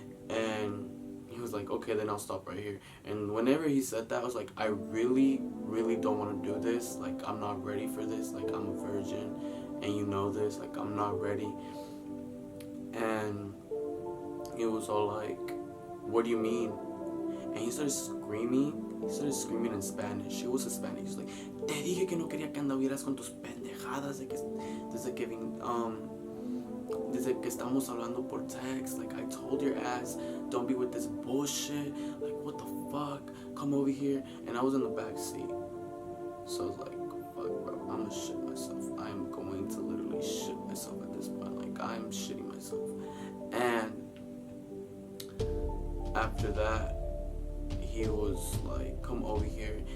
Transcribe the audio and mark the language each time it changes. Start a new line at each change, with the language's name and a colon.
English: And he was like, okay, then I'll stop right here. And whenever he said that, I was like, I really don't want to do this. Like, I'm not ready for this. Like, I'm a virgin, and you know this. Like, I'm not ready. And he was all like, what do you mean? And he started screaming in Spanish. It was Spanish.
Spanish: He's like, te dije que no quería que anduvieras con tus pendejadas desde que estamos hablando por text.
English: Like, I told your ass, don't be with this bullshit. Like, what the fuck? Come over here. And I was in the back seat. So I was like, fuck, bro, I'm gonna shit myself. I'm going to literally shit myself at this point. Like, I'm shitting myself. And after that, he was like, come over here.